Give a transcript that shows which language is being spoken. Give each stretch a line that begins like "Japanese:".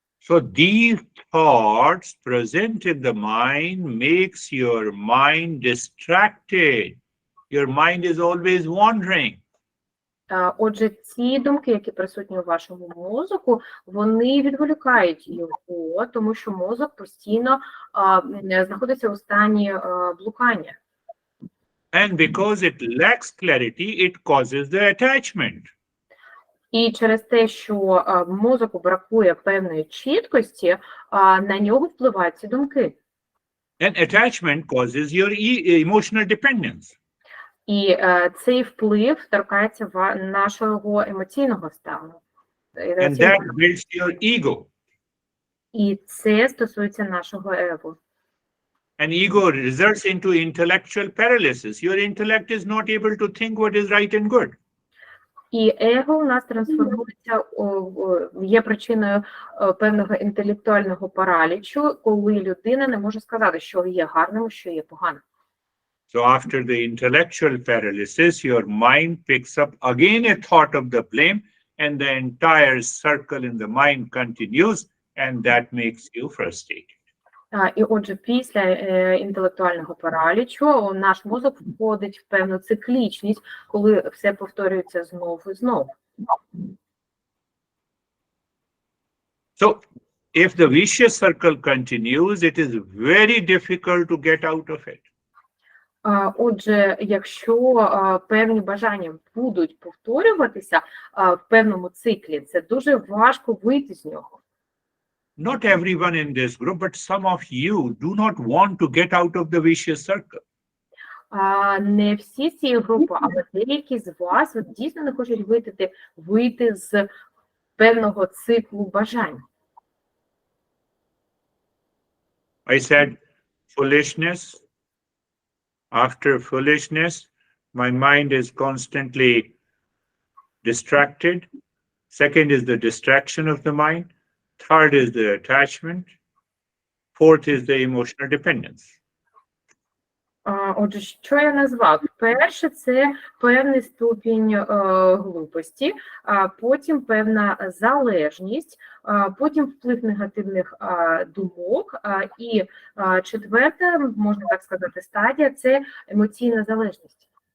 English: So these thoughts present in the mind makes your mind distracted. Your mind is always wandering.
Ukrainian: Отже, ці думки, які присутні у вашому мозку, вони відволікають його, тому що мозок постійно знаходиться у стані блукання.
English: And because it lacks clarity, it causes the attachment.
Ukrainian: І через те, що мозоку бракує певної чіткості, на нього впливають ці думки.
English: And attachment causes your emotional dependence.
Ukrainian: І цей вплив торкається нашого емоційного стану.
English: And that builds your ego.
Ukrainian: І це стосується нашого его.
English: And ego results into intellectual paralysis. Your intellect is not able to think what is right and good.
Ukrainian: І его у нас трансформується, є причиною певного інтелектуального паралічу, коли людина не може сказати, що є гарним, що є поганим.
English: So after the intellectual paralysis, your mind picks up again a thought of the blame, and the entire circle in the mind continues, and that makes you frustrated.
Ukrainian: І отже, після інтелектуального паралічу наш мозок входить в певну циклічність, коли все повторюється знову і знову.
English: So if the vicious circle continues, it is very difficult to get out of it.
Ukrainian: Отже, якщо певні бажання будуть повторюватися в певному циклі, це дуже важко вийти з нього.
English: Not everyone in this group, but some of you do not want to get out of the vicious circle.
Ukrainian: Не всі з цієї групи, але деякі з вас дійсно не хочуть вийти з певного циклу бажань.
English: I said foolishness. After foolishness, my mind is constantly distracted. Second is the distraction of the mind. Third is the attachment. Fourth is the emotional dependence.
Ukrainian: Отже, що я назвав? Перше – це певний ступінь глупості, потім певна залежність, потім вплив негативних думок, і четверта, можна так сказати, стадія – це емоційна залежність.